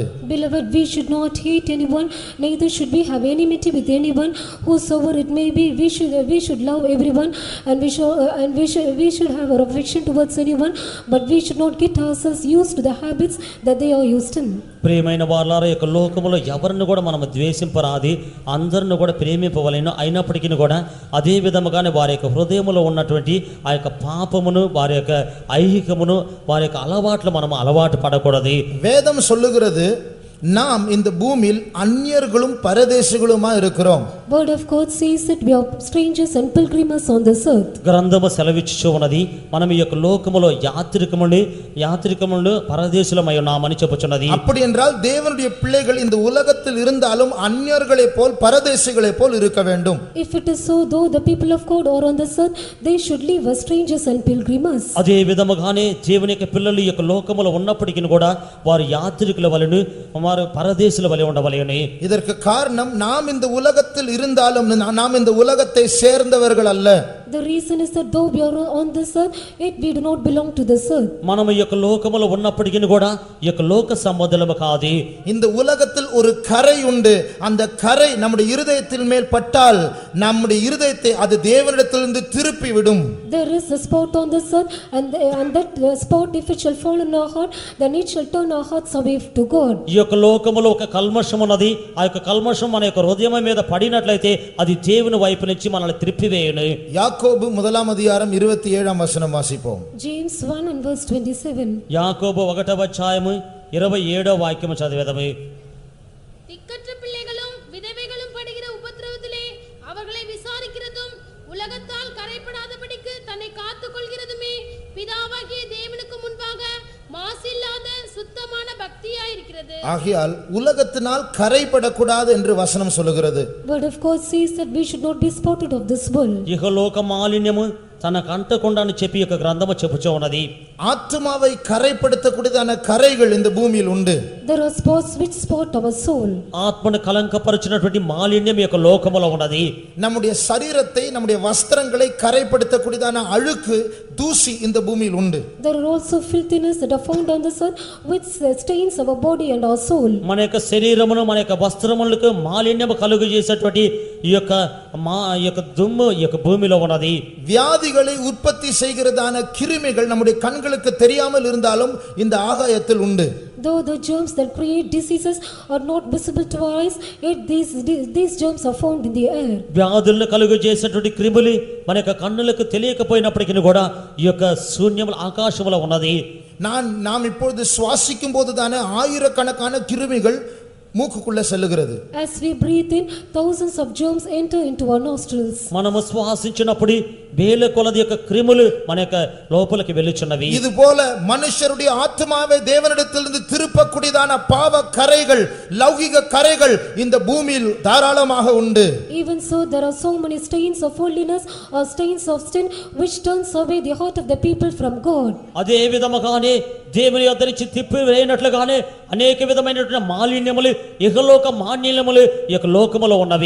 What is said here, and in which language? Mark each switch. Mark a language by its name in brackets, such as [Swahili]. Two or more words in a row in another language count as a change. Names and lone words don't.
[English] Beloved, we should not hate anyone, neither should we have enmity with anyone, whosoever it may be. We should love everyone, and we should have our affection towards anyone, but we should not get ourselves used to the habits that they are used in. [Telugu] ప్రియమైన వారలారా, యొక్క లోకములో ఎవరిని కూడా మనం ద్వేషింపరాది, అందరిని కూడా ప్రేమింపవలెను. అయినప్పటికీ కూడా అదే విధముగానే వారి యొక్క హృదయములో ఉన్నటువంటి ఆ యొక్క పాపమును, వారి యొక్క ఐహికమును, వారి యొక్క అలవాట్లు మనం అలవాటు పడకూడదు. [Tamil] வேதம் சொல்லுகிறது, நாம் இந்த பூமியில் அந்நியர்களும் பரதேசிகளுமா இருக்கிறோம். [English] Word of God says that we are strangers and pilgrims on this earth. [Telugu] గ్రంథము సెలవిచ్చుచు ఉన్నది, మనం ఈ యొక్క లోకములో యాత్రికములు పరదేశులమై ఉన్నామని చెప్పుచున్నది. [Tamil] அப்படி என்றால் தேவனுடைய பிள்ளைகள் இந்த உலகத்தில் இருந்தாலும் அந்நியர்களைப் போல் பரதேசிகளைப் போல் இருக்க வேண்டும். [English] If it is so, though the people of God are on this earth, they should live as strangers and pilgrims. [Telugu] అదే విధముగానే దేవుని యొక్క పిల్లలు ఈ యొక్క లోకములో ఉన్నప్పటికీ కూడా వారు యాత్రికుల వలెను వారు పరదేశుల వలె ఉండవలెను. [Tamil] இதற்கு காரணம் நாம் இந்த உலகத்தில் இருந்தாலும் நாம் இந்த உலகத்தை சேர்ந்தவர்கள் அல்ல. [English] The reason is that though we are on this earth, yet we do not belong to this earth. [Telugu] మనము ఈ యొక్క లోకములో ఉన్నప్పటికీ కూడా ఈ యొక్క లోక సంబంధులము కాదు. [Tamil] இந்த உலகத்தில் ஒரு கரை உண்டு. அந்த கரை நம்முடைய இருதயத்தின் மேல் பட்டால் நம்முடைய இருதயத்தை அது தேவனிடத்திலிருந்து திருப்பி விடும். [English] There is a spot on this earth, and that spot, if it shall fall in our heart, then it shall turn our hearts away to God. [Telugu] ఈ యొక్క లోకములో ఒక కల్మషం ఉన్నది. ఆ యొక్క కల్మషం మన యొక్క హృదయం మీద పడినట్లయితే అది దేవుని వైపు నుంచి మనల్ని త్రిప్పివేయును. [Tamil] யாக்கோபு 1:27 வசனம் வாசிப்போம். [English] James 1 and verse 27. [Telugu] యాకోబు 1:27 చదివేదము. [Tamil] திக்கற்ற பிள்ளைகளும் விதவைகளும் படுகிற உபத்திரவத்திலே அவர்களை விசாரிக்கிறதும் உலகத்தால் கரைப்படாதபடிக்கு தன்னை காத்துக் கொள்கிறதுமே பிதாவாகிய தேவனுக்கு முன்பாக மாசில்லாத சுத்தமான பக்தியாயிருக்கிறது. ஆகையால் உலகத்தினால் கரைபடக்கூடாது என்று வசனம் சொல்லுகிறது. [English] Word of God says that we should not be spotted of this world. [Telugu] ఇహలోక మాలిన్యము తనకు అంటకుండా అని చెప్పి యొక్క గ్రంథము చెప్పుచూ ఉన్నది. [Tamil] ஆத்துமாவை கரைப்படுத்தக்கூடியதான கரைகள் இந்த பூமியில் உண்டு. [English] There are spots which spot our soul. [Telugu] ఆత్మను కలంకపరిచినటువంటి మాలిన్యం ఈ యొక్క లోకములో ఉన్నది. [Tamil] நம்முடைய சரீரத்தை நம்முடைய வஸ்திரங்களை கரைப்படுத்தக்கூடியதான அழுக்கு தூசி இந்த பூமியில் உண்டு. [English] There are also filthiness that are found on this earth which stains our body and our soul. [Telugu] మన యొక్క శరీరమును మన యొక్క వస్త్రములకు మాలిన్యము కలుగు చేసేటువంటి ఈ యొక్క దుమ్ము ఈ యొక్క భూమిలో ఉన్నది. [Tamil] வியாதிகளை உற்பத்தி செய்கிறதான கிருமிகள் நம்முடைய கண்களுக்கு தெரியாமல் இருந்தாலும் இந்த ஆகாயத்தில் உண்டு. [English] Though the germs that create diseases are not visible to our eyes, yet these germs are found in the air. [Telugu] వ్యాధులను కలుగు చేసేటువంటి క్రిములు మన యొక్క కన్నులకు తెలియకపోయినప్పటికీ కూడా ఈ యొక్క శూన్యముల ఆకాశములో ఉన్నది. [Tamil] நாம் இப்பொழுது சுவாசிக்கும் போதுதானே ஆயிரக்கணக்கான கிருமிகள் மூக்குக்குள்ள செல்லுகிறது. [English] As we breathe in, thousands of germs enter into our nostrils. [Telugu] మనము శ్వాసించినప్పుడు వేల కొలది యొక్క క్రిములు మన యొక్క లోపలికి వెళ్ళుచున్నవి. [Tamil] இது போல மனுஷருடைய ஆத்மாவை தேவனிடத்திலிருந்து திருப்பக்கூடியதான பாவ கரைகள் லௌகிக கரைகள் இந்த பூமியில் தாராளமாக உண்டு. [English] Even so, there are so many stains of holiness or stains of sin which turns away the heart of the people from God. [Telugu] అదే విధముగానే దేవుని యొద్ద నుంచి తిప్పి వేయనట్లుగానే అనేక విధమైనటువంటి మాలిన్యములు ఇహలోక మాలిన్యములు ఈ యొక్క లోకములో ఉన్నవి.